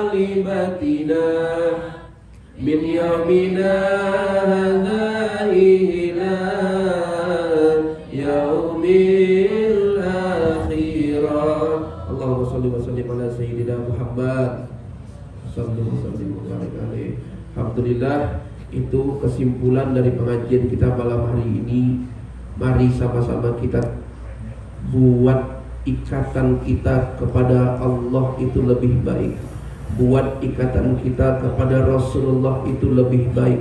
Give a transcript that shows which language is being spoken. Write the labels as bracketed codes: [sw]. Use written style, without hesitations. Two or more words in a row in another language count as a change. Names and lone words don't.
[ar] هيبتنا من يومنا هذا إلى يوم الآخرة. اللهم صل وسلم على سيدنا محمد صلى الله عليه وسلم. [id] Alhamdulillah, itu kesimpulan dari pengajian kita malam hari ini. Mari sama-sama kita buat ikatan kita kepada Allah itu lebih baik, buat ikatan kita kepada Rasulullah itu lebih baik.